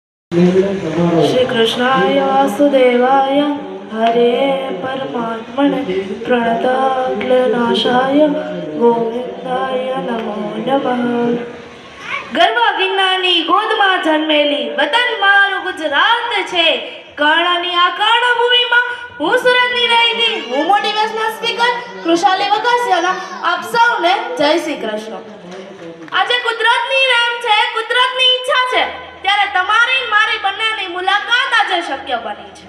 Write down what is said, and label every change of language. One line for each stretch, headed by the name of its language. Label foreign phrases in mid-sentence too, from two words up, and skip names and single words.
Sanskrit: श्री कृष्णाय वासुदेवाय हरे परमात्मने प्रणतक्लेशनाशाय गोविंदाय नमो नमः।
Gujarati: ગર્વ ગિરનારની ગોદમાં જન્મેલી વતન મારું ગુજરાત છે। કર્ણની આ કર્ણભૂમિમાં હું સુરતની રહેતી હું
English: motivational speaker
Gujarati: કૃષાલી વઘાસિયાના આપ સૌને જય શ્રી કૃષ્ણ। આજે કુદરતની રહેમ છે, કુદરતની ઈચ્છા છે ત્યારે તમારી મારી બંનેની મુલાકાત આજે શક્ય બની છે।